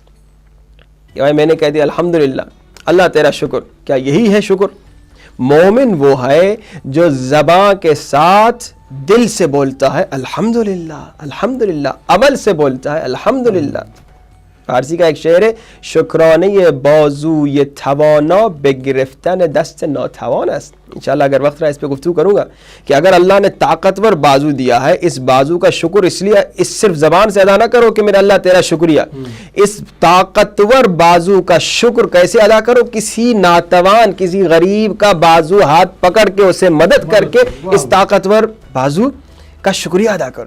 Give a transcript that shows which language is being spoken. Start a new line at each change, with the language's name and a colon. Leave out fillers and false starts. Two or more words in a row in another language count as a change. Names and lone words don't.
Urdu: کہ بھائی میں نے کہہ دیا الحمدللہ اللہ تیرا شکر، کیا یہی ہے شکر؟ مومن وہ ہے جو زبان کے ساتھ دل سے بولتا ہے الحمدللہ الحمدللہ، عمل سے بولتا ہے الحمدللہ. فارسی کا ایک شعر ہے
Persian: شکرانه بازو یہ توانا به گرفتن دست ناتوان است.
Urdu: انشاءاللہ اگر وقت رہا اس پہ گفتگو کروں گا کہ اگر اللہ نے طاقتور بازو دیا ہے، اس بازو کا شکر اس لیے اس صرف زبان سے ادا نہ کرو کہ میرا اللہ تیرا شکریہ، اس طاقتور بازو کا شکر کیسے ادا کرو؟ کسی ناتوان کسی غریب کا بازو ہاتھ پکڑ کے اسے مدد کر کے اس طاقتور بازو کا شکریہ ادا کرو.